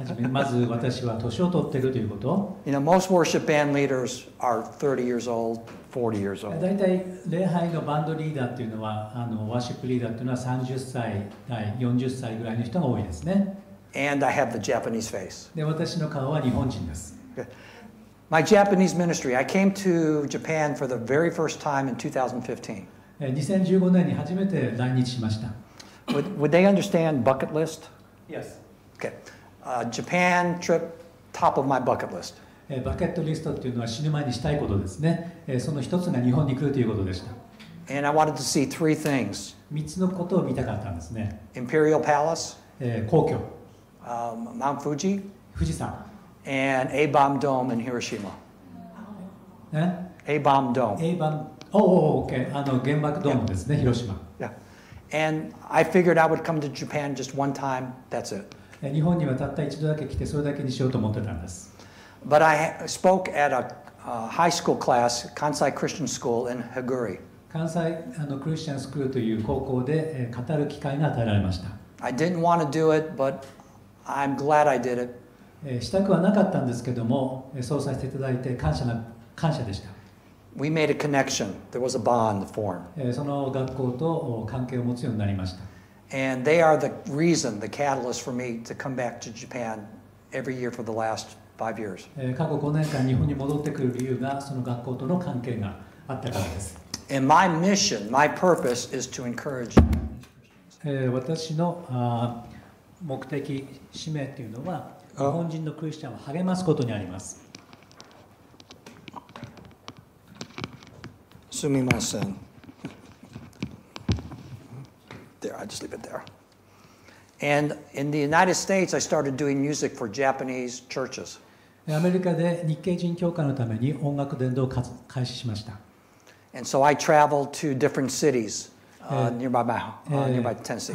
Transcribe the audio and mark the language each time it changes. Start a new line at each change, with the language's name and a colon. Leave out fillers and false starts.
Japanese: まず私は年を取っているということ。
English: You know, most worship band leaders are 30 years old, 40 years old.
Japanese: 大体礼拝のバンドリーダーっていうのはワーシップリーダーっていうのは30歳代、40歳ぐらいの人が多いですね。
English: And I have the Japanese face.
Japanese: で、私の顔は日本人です。
English: My Japanese ministry, I came to Japan for the very first time in 2015.
Japanese: 2015年に初めて来日しました。
English: Would they understand bucket list? Yes. Okay. Japan trip, top of my bucket list.
Japanese: バケットリストっていうのは死ぬ前にしたいことですね。その一つが日本に来るということでした。
English: And I wanted to see 3 things.
Japanese: 3つのことを見たかったんですね。
English: Imperial Palace,
Japanese: 皇居、
English: Mount Fuji,
Japanese: 富士山、
English: and A-bomb Dome in Hiroshima.
Japanese: ね、
English: A-bomb Dome. OK。
Japanese: 原爆ドームですね、広島。
English: Yeah. And I figured I would come to Japan just one time. That's it.
Japanese: 日本にはたった一度だけ来て、それだけにしようと思ってたんです。
English: But I spoke at a high school class, Kansai Christian School in Haguri.
Japanese: 関西クリスチャンスクールという高校で語る機会が与えられました。
English: I didn't want to do it, but I'm glad I did it.
Japanese: したくはなかったんですけども、そうさせていただいて感謝でした。
English: We made a connection. There was a bond formed.
Japanese: その学校と関係を持つようになりました。
English: And they are the reason, the catalyst for me to come back to Japan every year for the last 5 years.
Japanese: 過去5年間日本に戻ってくる理由がその学校との関係があったからです。
English: And my mission, my purpose is to encourage.
Japanese: 私の目的、使命というのは日本人のクリスチャンを励ますことにあります。すみません。
English: There, I just leave it there. And in the United States, I started doing music for Japanese churches.
Japanese: アメリカで日系人教会のために音楽伝道を開始しました。
English: And so I traveled to different cities nearby 10 cities.